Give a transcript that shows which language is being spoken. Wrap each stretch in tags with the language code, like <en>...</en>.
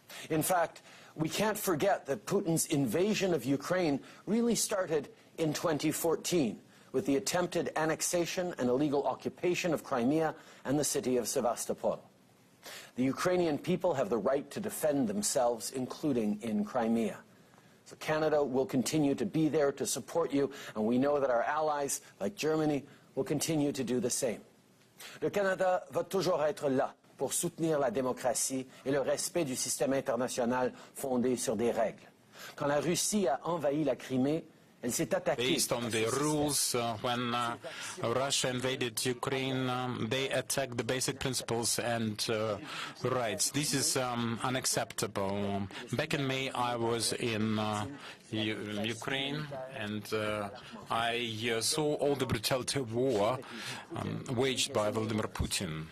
<en>In fact, we can't forget that Putin's invasion of Ukraine really started in 2014 with the attempted annexation and illegal occupation of Crimea and the city of Sevastopol. The Ukrainian people have the right to defend themselves, including in Crimea. So Canada will continue to be there to support you, and we know that our allies, like Germany, will continue to do the same.</en> <fr>Le Canada va toujours être là pour soutenir la démocratie et le respect du système international fondé sur des règles. Quand la Russie a envahi la Crimée, elle s'est attaquée.</fr> <en>Based on the rules, when Russia invaded Ukraine, they attacked the basic principles and rights. This is unacceptable. Back in May, I was in Ukraine, and I saw all the brutality of war waged by Volodymyr Putin.</en>